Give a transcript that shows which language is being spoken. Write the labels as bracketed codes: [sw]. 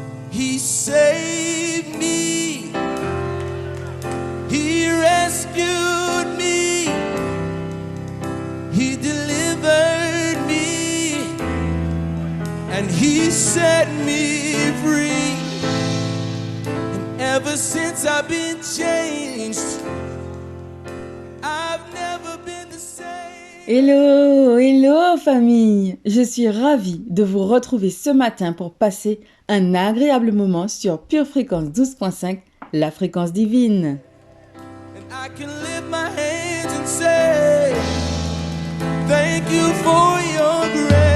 [en] He saved me, he rescued me, he delivered me, and he set me free. And ever since I've been changed, I've never been the same. [fr] Hello, hello famille! Je suis ravie de vous retrouver ce matin pour passer un agréable moment sur Pure Fréquence 12.5, la fréquence divine. [en] And I can lift my hands and say, thank you for your grace.